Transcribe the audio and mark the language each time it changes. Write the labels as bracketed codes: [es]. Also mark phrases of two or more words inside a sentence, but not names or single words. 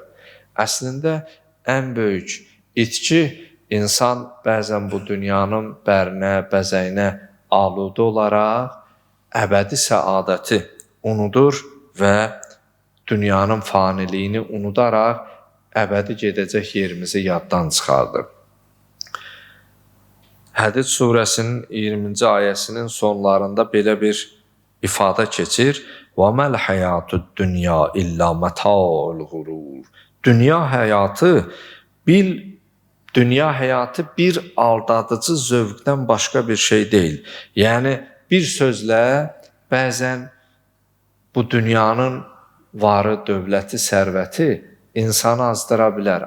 [az] Əslində, ən böyük itki, insan bəzən bu dünyanın bərinə, bəzəyinə aludə olaraq əbədi səadəti unudur və dünyanın faniliyini unudaraq əbədi gedəcək yerimizi yaddan çıxardır. Hədid surəsinin 20-ci ayəsinin sonlarında belə bir ifadə keçir. [ar] وَمَا الْحَيَاتُ الدُّنْيَا إِلَّا مَتَاعُ الْغُرُورِ [az] Dünya həyatı bir aldadıcı zövqdən başqa bir şey deyil. Yəni, bir sözlə bəzən bu dünyanın varı, dövləti, sərvəti insanı azdıra bilər.